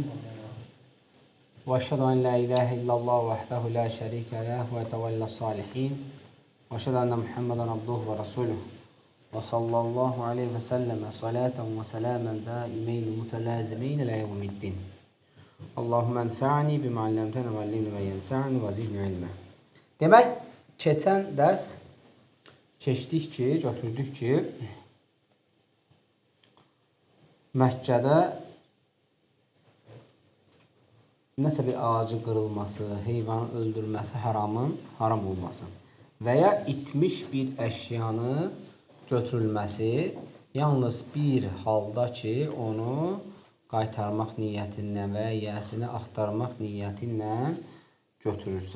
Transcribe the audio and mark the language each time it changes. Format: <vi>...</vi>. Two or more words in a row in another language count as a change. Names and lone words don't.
<ar>وأشهد أن لا إله إلا الله وحده لا شريك له وهو يتولى الصالحين. وأشهد أن محمدا عبده ورسوله. وصلى الله عليه وسلم صلاة وسلاما دائمين متلازمين إلى يوم الدين. اللهم انفعني بما علمتنا وعلمني وينفعني وزدني علما.</ar> <az>Demək, keçən dərs keçdik ki, götürdük ki, Məkkədə nəsə bir ağacı qırılması, heyvanın öldürülməsi haram olması və ya itmiş bir əşyanı götürülməsi yalnız bir halda ki, onu qaytarmaq niyyətindən və ya yəsini axtarmaq niyyətinlə götürürsən.</az>